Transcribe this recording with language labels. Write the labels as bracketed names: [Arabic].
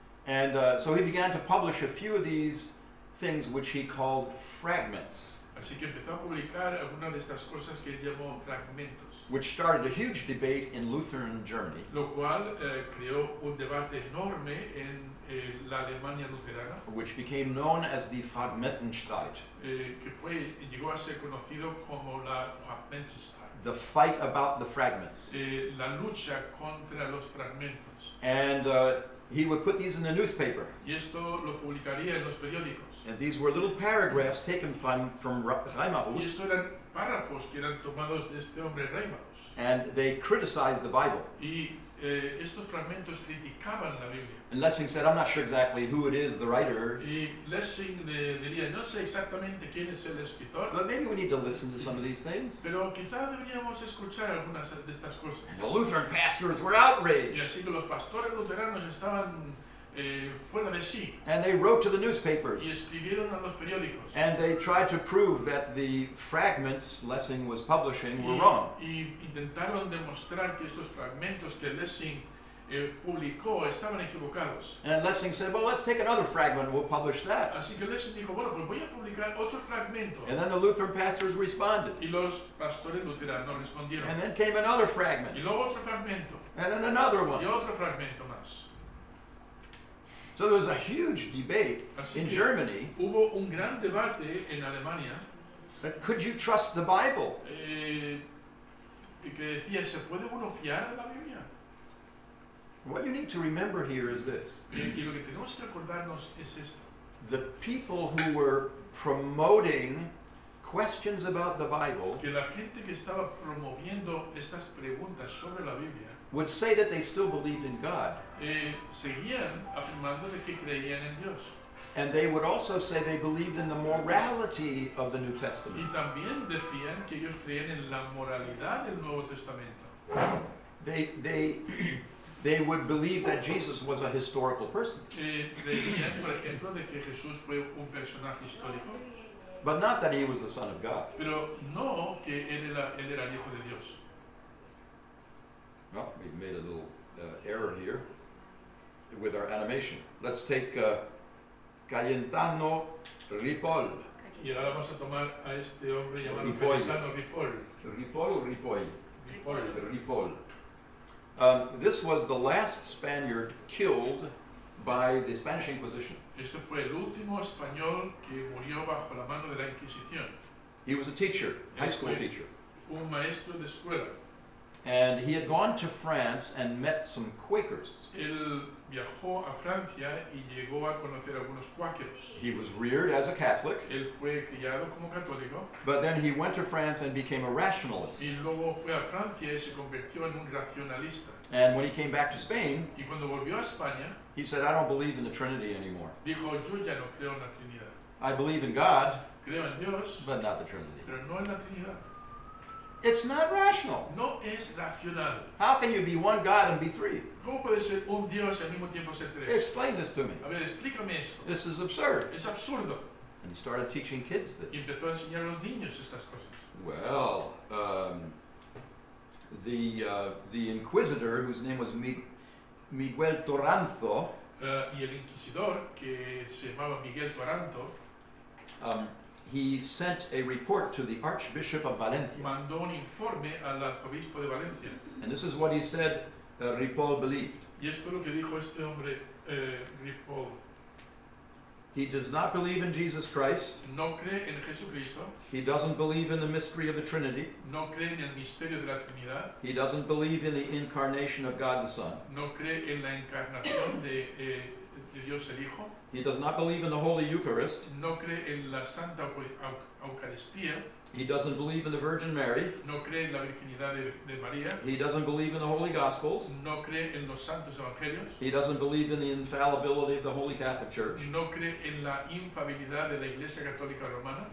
[English] And so he began to publish a few of these things which he called fragments, [Spanish] Así que empezó a publicar algunas de estas cosas que él llamó fragmentos, [English] which started a huge debate in Lutheran Germany, [Spanish] lo cual creó un debate enorme en la Alemania luterana, [English] which became known as the Fragmentenstreit, [Spanish] que llegó a ser conocido como la Fragmentenstreit, [English] the fight about the fragments. [Spanish] la lucha contra los fragmentos. [English] And he would put these in the newspaper. [Spanish] Y esto lo publicaría en los periódicos. [English] And these were little paragraphs taken from [Spanish] Y [English] Reimarus, [Spanish] estos eran párrafos que eran tomados de este hombre Reimarus. [English] and they criticized the Bible. [Spanish] Y estos fragmentos criticaban la Biblia. [English] And Lessing said, "I'm not sure exactly who it is, the writer, [Spanish] Y Lessing diría, no sé exactamente quién es el escritor, [English] but maybe we need to listen to some of these things." [Spanish] pero quizá deberíamos escuchar algunas de estas cosas. [English] And the Lutheran pastors were [Spanish] Y [English] outraged, [Spanish] así que los pastores luteranos estaban fuera de sí [English] and they wrote to the [Spanish] y [English] newspapers, [Spanish] escribieron a los periódicos. [English] and they tried to prove that the fragments Lessing was publishing were wrong. [Spanish] Y intentaron demostrar que estos fragmentos que Lessing publicó estaban equivocados. [English] And Lessing said, "Well, let's take another fragment and we'll publish that." [Spanish] Así que Lessing dijo, bueno, pues voy a publicar otro fragmento. [English] And then the Lutheran pastors responded. [Spanish] Y los pastores luteranos respondieron. [English] And then came another [Spanish] Y [English] fragment, [Spanish] luego otro fragmento. [English] and then another [Spanish] Y [English] one. [Spanish] otro fragmento más. [English] So there was a huge debate [Spanish] Así [English] in [Spanish] que [English] Germany. [Spanish] hubo un gran debate en Alemania [English] Could you trust the Bible? [Spanish] que decía, ¿se puede uno fiar de la Biblia? [English] What you need to remember here is this. [Spanish] Y lo que tenemos que acordarnos es esto. [English] The people who were promoting questions about the Bible [Spanish] Que la gente que estaba promoviendo estas preguntas sobre la Biblia [English] would say that they still believed in God. [Spanish] seguían afirmando de que creían en Dios. [English] And they would also say they believed in the morality of the New [Spanish] Y [English] Testament. [Spanish] también decían que ellos creían en la moralidad del Nuevo Testamento. [English] They would believe that Jesus was a historical person, [Spanish] Creían, por ejemplo, de que Jesús fue un personaje histórico, [English] but not that he was the Son of God. [Spanish] pero no que él era el Hijo de Dios. [English] Well, we made a little error here with our animation. Let's take Cayetano Ripoll. [Spanish] Y ahora vamos a tomar a este hombre llamado Ripoll. Cayetano Ripoll. [English] Ripoll or Ripoll? [Spanish] Ripoll. [English] Ripoll. This was the last Spaniard killed by the Spanish Inquisition. [Spanish] Este fue el último español que murió bajo la mano de la Inquisición. [English] He was a teacher, high school [Spanish] Él fue [English] teacher. [Spanish] un maestro de escuela. [English] And he had gone to France and met some Quakers. [Spanish] Él viajó a Francia y llegó a conocer a algunos cuáqueros. [English] He was reared as a Catholic, [Spanish] Él fue criado como católico [English] but then he went to France and became a rationalist. [Spanish] y luego fue a Francia y se convirtió en un racionalista. [English] And when he came back to Spain, [Spanish] Y cuando volvió a España, [English] he said, I don't believe in the Trinity anymore. [Spanish] dijo, yo ya no creo en la Trinidad. [English] I believe in God, [Spanish] Creo en Dios, [English] but not the Trinity. [Spanish] pero no en la Trinidad. [English] It's not rational. [Spanish] No es racional. [English] How can you be one God and be three? [Spanish] ¿Cómo puede ser un Dios y al mismo tiempo ser tres? [English] Explain this to me. [Spanish] A ver, explícame esto. [English] This is absurd. [Spanish] Es absurdo. [English] And he started teaching kids [Spanish] Y [English] this. [Spanish] empezó a enseñar a los niños estas cosas. [English] Well, the inquisitor, whose name was Miguel Toranzo, [Spanish] Y el inquisidor, que se llamaba Miguel Toranto, [English] he sent a report to the Archbishop of Valencia. [Spanish] mandó un informe al arzobispo de Valencia. [English] And this is what he said Ripoll believed. [Spanish] Y esto es lo que dijo este hombre, Ripoll. [English] He does not believe in Jesus Christ. [Spanish] No cree en Jesucristo, [English] He doesn't believe in the mystery of the Trinity. [Spanish] no cree en el misterio de la Trinidad, [English] He doesn't believe in the incarnation of God the Son. [Spanish] no cree en la encarnación de Dios el Hijo, [English] He does not believe in the Holy Eucharist. [Spanish] no cree en la Santa Eucaristía, [English] He doesn't believe in the Virgin Mary. [Spanish] no cree en la virginidad de María, [English] He doesn't believe in the Holy Gospels. [Spanish] no cree en los santos evangelios, [English] He doesn't believe in the infallibility of the Holy Catholic Church. [Spanish] no cree en la infabilidad de la Iglesia Católica Romana,